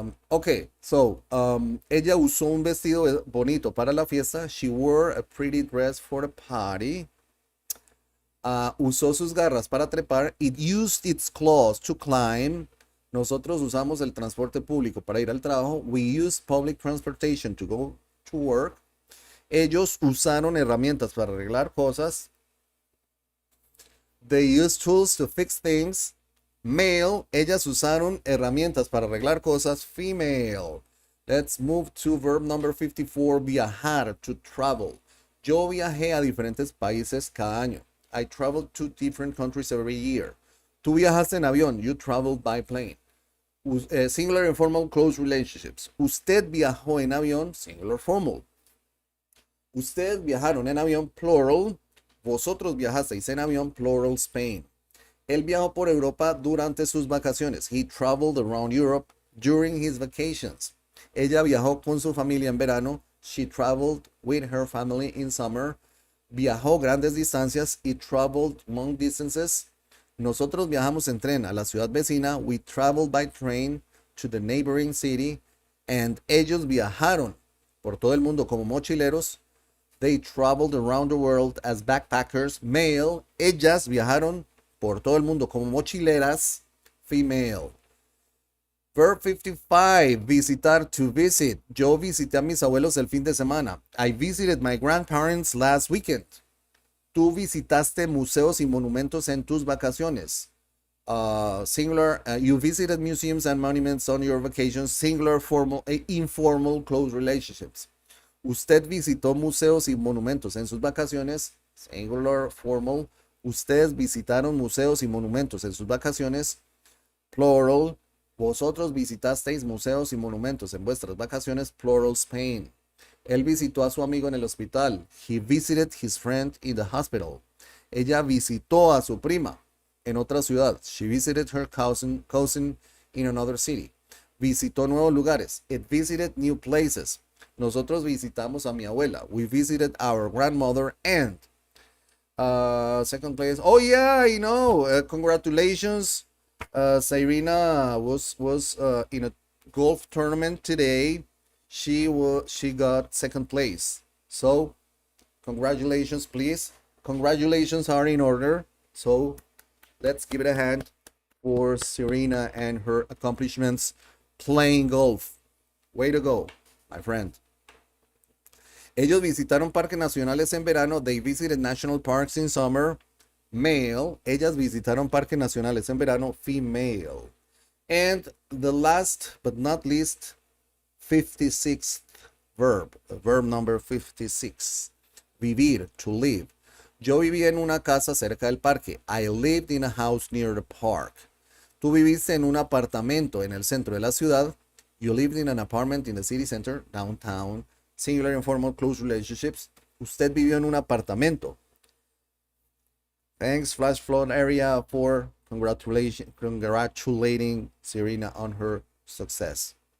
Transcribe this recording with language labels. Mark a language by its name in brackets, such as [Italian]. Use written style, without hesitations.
[Spanish] Okay, so ella usó un vestido bonito para la fiesta. [English] She wore a pretty dress for the party. [Spanish] Usó sus garras para trepar. [English] It used its claws to climb. [Spanish] Nosotros usamos el transporte público para ir al trabajo. [English] We use public transportation to go to work. [Spanish] Ellos usaron herramientas para arreglar cosas. [English] They use tools to fix things. [Spanish] Male, ellas usaron herramientas para arreglar cosas. [English] Female. Let's move to verb number 54, viajar, to travel. [Spanish] Yo viajé a diferentes países cada año. [English] I traveled to different countries every year. [Spanish] Tú viajaste en avión. [English] You traveled by plane. Singular and formal close relationships. [Spanish] Usted viajó en avión. [English] Singular formal. [Spanish] Ustedes viajaron en avión, plural. Vosotros viajasteis en avión, [English] plural, Spain. [Spanish] Él viajó por Europa durante sus vacaciones. [English] He traveled around Europe during his vacations. [Spanish] Ella viajó con su familia en verano. [English] She traveled with her family in summer. [Spanish] Viajó grandes distancias. [English] He traveled long distances. [Spanish] Nosotros viajamos en tren a la ciudad vecina. [English] We traveled by train to the neighboring city. [Spanish] And ellos viajaron por todo el mundo como mochileros. [English] They traveled around the world as backpackers. Male. [Spanish] Ellas viajaron por todo el mundo como mochileras. Female. [English] Verb 55. Visitar, to visit. [Spanish] Yo visité a mis abuelos el fin de semana. [English] I visited my grandparents last weekend. [Spanish] Tú visitaste museos y monumentos en tus vacaciones. [English] Singular. You visited museums and monuments on your vacations. Singular, formal, informal, close relationships. [Spanish] Usted visitó museos y monumentos en sus vacaciones. [English] Singular, formal. [Spanish] Ustedes visitaron museos y monumentos en sus vacaciones. Plural. Vosotros visitasteis museos y monumentos en vuestras vacaciones. [English] Plural, Spain. [Spanish] Él visitó a su amigo en el hospital. [English] He visited his friend in the hospital. [Spanish] Ella visitó a su prima en otra ciudad. [English] She visited her cousin in another city. [Spanish] Visitó nuevos lugares. [English] It visited new places. [Spanish] Nosotros visitamos a mi abuela. [English] We visited our grandmother and second place. Oh yeah, I know. Congratulations. Serena was in a golf tournament today. She got second place. So congratulations, please. Congratulations are in order. So let's give it a hand for Serena and her accomplishments playing golf. Way to go, my friend. [Spanish] Ellos visitaron parques nacionales en verano. [English] They visited national parks in summer. Male. [Spanish] Ellas visitaron parques nacionales en verano. [English] Female. And the last but not least, 56th verb. Verb number 56. Vivir, to live. [Spanish] Yo viví en una casa cerca del parque. [English] I lived in a house near the park. [Spanish] Tú viviste en un apartamento en el centro de la ciudad. [English] You lived in an apartment in the city center, downtown. Singular, informal, close relationships. [Spanish] Usted vivió en un apartamento. [English] Thanks, Flash Flood Area, for congratulating Serena on her success.